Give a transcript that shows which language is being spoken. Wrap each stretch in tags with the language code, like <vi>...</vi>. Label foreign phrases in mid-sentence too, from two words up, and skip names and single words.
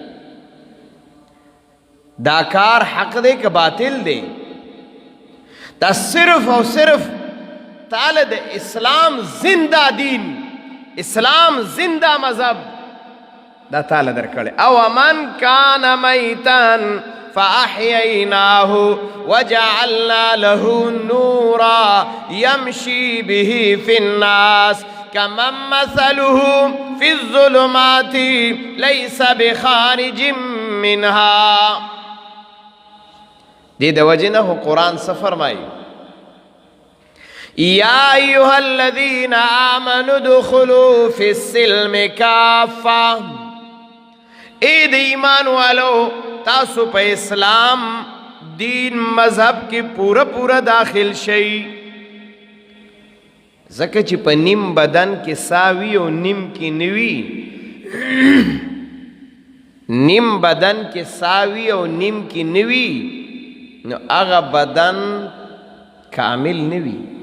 <ps>دا کار حق دی که باطل دی دا صرف او صرف تعالی د اسلام زنده دین اسلام زنده مذهب دا تعالی درکړی او</ps> <ar>من کان میتن فأحييناه وجعلنا له نورا يمشي به في الناس كمن مثله في الظلمات ليس بخارج منها</ar> <ps>دې د وجنه قرآن څه فرمایي</ps> <ar>يا أيها الذين آمنوا ادخلوا في السلم كافة</ar> <ps>اے د ایمان والو تاسو په اسلام دین مذہب کې پورا پورا داخل شئ ځکه چې په نیم بدن کې ساوي او نیم کې نوي نیم بدن کې ساوي او نیم کې نوي نو هغه بدن کامل نوي</ps>